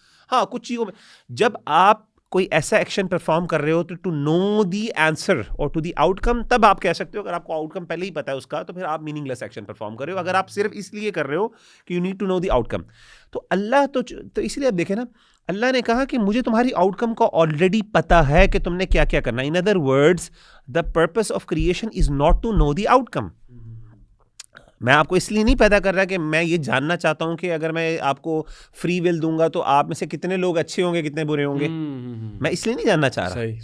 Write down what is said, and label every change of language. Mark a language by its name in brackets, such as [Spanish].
[Urdu] ہاں کچھ چیزوں میں جب آپ کوئی ایسا ایکشن پرفارم کر رہے ہو [English] to know the answer اور to the outcome, [Urdu] تب آپ کہہ سکتے ہو. اگر آپ کو آؤٹ کم پہلے ہی پتا ہے اس کا تو پھر آپ میننگ لیس ایکشن پرفارم کر رہے ہو. اگر آپ صرف اس لیے کر رہے ہو کہ [English] you need to know the outcome, [Urdu] تو اللہ تو اس لیے آپ دیکھیں نا, اللہ نے کہا کہ مجھے تمہاری آؤٹ کم کو آلریڈی پتا ہے کہ تم نے کیا کیا کرنا ہے. [English] In other words the purpose of creation is not to know the outcome. [Urdu] میں آپ کو اس لیے نہیں پیدا کر رہا کہ میں یہ جاننا چاہتا ہوں کہ اگر میں آپ کو فری ول دوں گا تو آپ میں سے کتنے لوگ اچھے ہوں گے کتنے برے ہوں گے. میں اس لیے نہیں جاننا چاہ رہا.